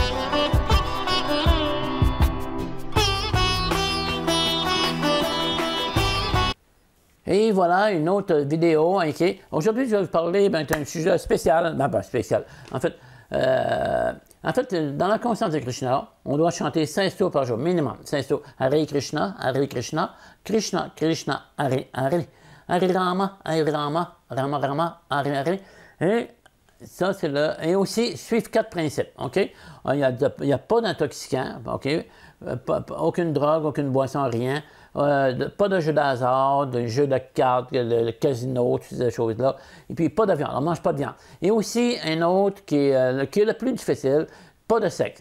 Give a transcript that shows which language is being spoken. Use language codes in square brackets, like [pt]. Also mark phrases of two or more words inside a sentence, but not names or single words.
[fr] Et voilà une autre vidéo. Okay. Aujourd'hui, je vais vous parler d'un sujet spécial. Pas spécial. En fait, dans la conscience de Krishna, on doit chanter 16 tours par jour, minimum. 16 tours. Hare Krishna, Hare Krishna, Krishna Krishna, Hare Hare. Hare Rama, Rama Rama, Hare Hare. Et ça, c'est le. Et aussi, suivre 4 principes. OK? Il n'y a pas d'intoxicant. OK? Aucune drogue, aucune boisson, rien. Pas de jeu d'hasard, de jeu de cartes, le casino, toutes ces choses-là. Et puis, pas de viande. On ne mange pas de viande. Et aussi, un autre qui est le plus difficile, pas de sexe.